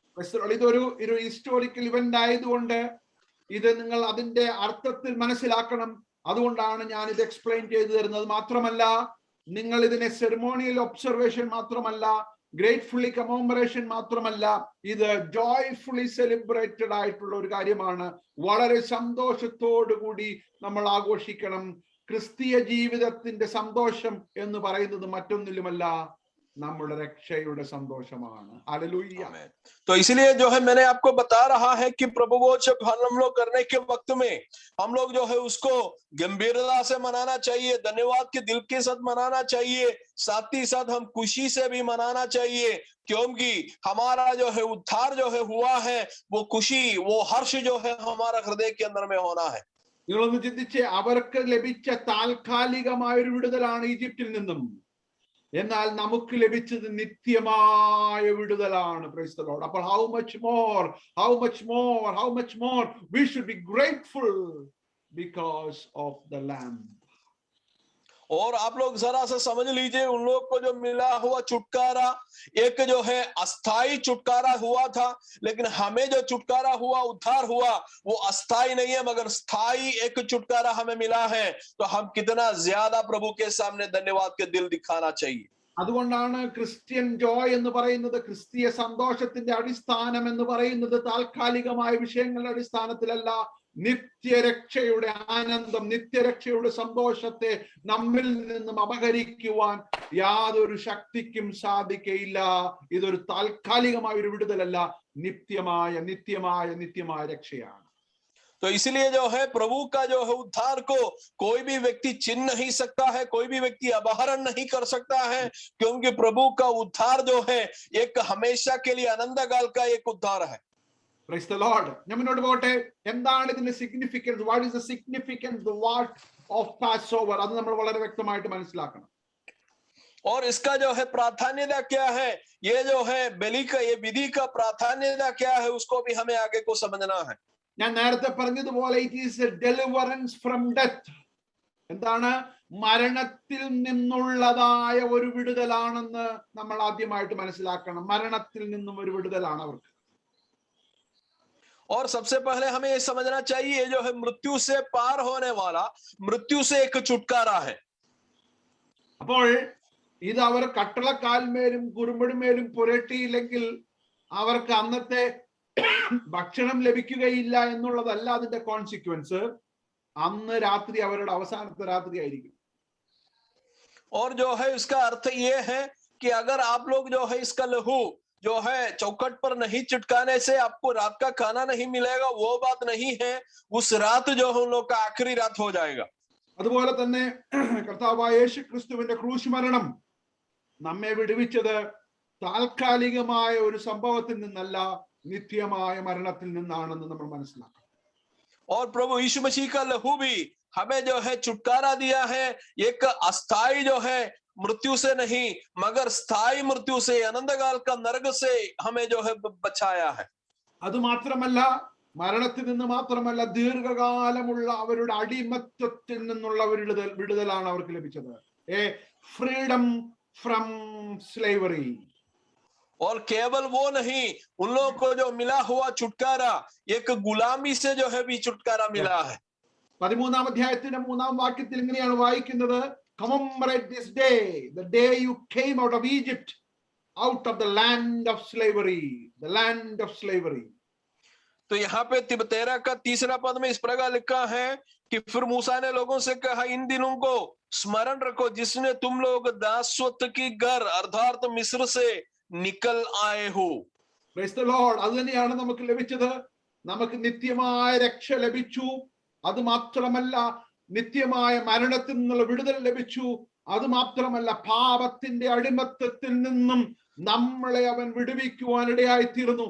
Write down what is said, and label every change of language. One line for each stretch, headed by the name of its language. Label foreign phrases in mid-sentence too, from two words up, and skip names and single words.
Malayalam: ഇതൊരു
English: historical event
Malayalam: ആയതുകൊണ്ട് ഇത് നിങ്ങൾ അതിന്റെ അർത്ഥത്തിൽ മനസ്സിലാക്കണം. അതുകൊണ്ടാണ് ഞാൻ ഇത് എക്സ്പ്ലെയിൻ ചെയ്തു തരുന്നത്. മാത്രമല്ല നിങ്ങൾ ഇതിനെ
English: ceremonial observation
Malayalam: മാത്രമല്ല,
English: gratefully commemoration
Malayalam: മാത്രമല്ല, ഇത്
English: joyfully celebrated
Malayalam: ആയിട്ടുള്ള ഒരു കാര്യമാണ്. വളരെ സന്തോഷത്തോടു കൂടി നമ്മൾ ആഘോഷിക്കണം. ക്രിസ്തീയ ജീവിതത്തിന്റെ സന്തോഷം എന്ന് പറയുന്നത് മറ്റൊന്നിലുമല്ല, നമ്മുടെ രക്ഷയുടെ സന്തോഷമാണ്.
Hindi: हालेलुया। तो इसलिए जो है मैंने आपको बता रहा है कि प्रभु भोज हम लोग करने के वक्त में हम लोग जो है उसको गंभीरता से मनाना चाहिए, धन्यवाद के दिल के साथ मनाना चाहिए, साथ ही साथ हम खुशी से भी मनाना चाहिए, क्योंकि हमारा जो है उद्धार जो है हुआ है, वो खुशी वो हर्ष जो है हमारा हृदय के अंदर में होना है।
Malayalam: നിങ്ങളൊന്ന് ചിന്തിച്ച്, അവർക്ക് ലഭിച്ച താൽക്കാലികമായ ഒരു വിടുതലാണ് ഈജിപ്തിൽ നിന്നും, എന്നാൽ നമുക്ക് ലഭിച്ചത് നിത്യമായ വിടുതലാണ്.
English: Praise the Lord. അപ്പോൾ how much more we should be grateful because of the Lamb.
Hindi: और आप लोग जरा सा समझ लीजिए, उन लोग को जो मिला हुआ छुटकारा एक जो है अस्थाई छुटकारा हुआ था, लेकिन हमें जो छुटकारा हुआ, उद्धार हुआ, वो अस्थाई नहीं है मगर स्थाई एक छुटकारा हमें मिला है। तो हम कितना ज्यादा प्रभु के सामने धन्यवाद के दिल दिखाना चाहिए।
Malayalam: അതുകൊണ്ടാണ്
English: Christian joy
Malayalam: എന്ന് പറയുന്നത്, ക്രിസ്തീയ സന്തോഷത്തിന്റെ അടിസ്ഥാനം എന്ന് പറയുന്നത് താൽക്കാലികമായ വിഷയങ്ങളുടെ അടിസ്ഥാനത്തിലല്ല, നിത്യരക്ഷയുടെ ആനന്ദം, നിത്യരക്ഷയുടെ സന്തോഷത്തെ നമ്മിൽ നിന്നും അപഹരിക്കുവാൻ യാതൊരു ശക്തിക്കും സാധിക്കയില്ല. ഇതൊരു താൽക്കാലികമായ ഒരു വിടുതലല്ല, നിത്യമായ നിത്യമായ നിത്യമായ രക്ഷയാണ്.
Hindi: तो इसलिए जो है प्रभु का जो है उद्धार को कोई भी व्यक्ति छीन नहीं सकता है, कोई भी व्यक्ति अपहरण नहीं कर सकता है, क्योंकि प्रभु का उद्धार जो है एक हमेशा के लिए अनंतकाल का एक उद्धार है।
English: Praise the Lord.
Malayalam: ഞാൻ മുന്നോട്ട് പോകട്ടെ. എന്താണ് ഇതിന്റെ സിഗ്നിഫിക്കൻസ്?
English: what is the significance, the what of pass over?
Malayalam: അത് നമ്മൾ വളരെ വ്യക്തമായിട്ട് മനസ്സിലാക്കണം.
Hindi: और इसका जो है प्राधान्यता क्या है, ये जो है बलि का, ये विधि का प्राधान्यता क्या है, उसको भी हमें आगे को समझना है।
Malayalam: ഞാൻ നേരത്തെ പറഞ്ഞതുപോലെ
English: it is a deliverance from death.
Malayalam: എന്താണ്? മരണത്തിൽ നിന്നുള്ളതായ ഒരു വിടുതലാണെന്ന് നമ്മൾ ആദ്യമായിട്ട് മനസ്സിലാക്കണം. മരണത്തിൽ നിന്നും ഒരു വിടുതലാണ് അവർക്ക്.
Hindi: और सबसे पहले हमें ये समझना चाहिए, ये जो है मृत्यु से पार होने वाला, मृत्यु से एक छुटकारा है।
Malayalam: അപ്പോൾ ഇത് അവർ കട്ടളക്കാൽമേലും കുറുമ്പടിമേലും പുരട്ടിയില്ലെങ്കിൽ അവർക്ക് അന്നത്തെ ഭക്ഷണം ലഭിക്കുകയില്ല എന്നുള്ളതല്ല അതിന്റെ കോൺസിക്വൻസ്. അന്ന് രാത്രി അവരുടെ അവസാനത്തെ രാത്രി ആയിരിക്കും.
Hindi: और जो है इसका अर्थ ये है कि अगर आप लोग जो है इसका लहू जो है चौखट पर नहीं चिटकाने से आपको रात का खाना नहीं मिलेगा, वो बात नहीं है। उस रात जो है उन लोग का आखिरी रात हो जाएगा।
Malayalam: അതുപോലെ തന്നെ കർത്താവായ യേശു ക്രിസ്തുവിന്റെ ക്രൂശ് മരണം നമ്മെ വിടുവിച്ചത് താൽക്കാലികമായ ഒരു സംഭവത്തിൽ നിന്നല്ല, നിത്യമായ മരണത്തിൽ നിന്നാണെന്ന് നമ്മൾ മനസ്സിലാക്കണം.
Hindi: और प्रभु यीशु मसीह का लहू भी हमें जो है छुटकारा दिया है, एक अस्थाई जो है मृत्यु से नहीं मगर स्थायी मृत्यु से, अनंतकाल का नरक से हमें जो है बचाया है।
Malayalam: അത് മാത്രമല്ല, മരണത്തിൽ നിന്ന് മാത്രമല്ല, ദീർഘകാലമുള്ള അവരുടെ അടിമത്തത്തിൽ നിന്നുള്ള വിടുതലാണ് അവർക്ക് ലഭിച്ചത്.
English: freedom from slavery.
Hindi: और केवल वो नहीं, उन लोगों को जो मिला हुआ छुटकारा एक गुलामी से जो है भी छुटकारा मिला है।
Malayalam: 13-ാം അധ്യായത്തിന്റെ 3-ാം വാക്യത്തിൽ ഇങ്ങനെയാണ് വായിക്കുന്നത്,
English: commemorate this day, the day you came out of Egypt, out of the land of slavery, the land of slavery.
Hindi: तो यहाँ पे 13 का 3रा पद में इस प्रकार लिखा है कि फिर मूसा ने लोगों से कहा, इन दिनों को स्मरण रखो जिसने तुम लोग दासत्व की घर अर्थात मिस्र से निकल आए हो।
English: Praise the Lord.
Malayalam: അത് തന്നെയാണ് നമുക്ക് ലഭിച്ചത്. നമുക്ക് നിത്യമായ രക്ഷ ലഭിച്ചു. അത് മാത്രമല്ല, നിത്യമായ മരണത്തിൽ നിന്നുള്ള വിടുതൽ ലഭിച്ചു. അത് മാത്രമല്ല, പാപത്തിന്റെ അടിമത്തത്തിൽ നിന്നും നമ്മളെ അവൻ വിടുവിക്കുവാനിടയായി തീർന്നു.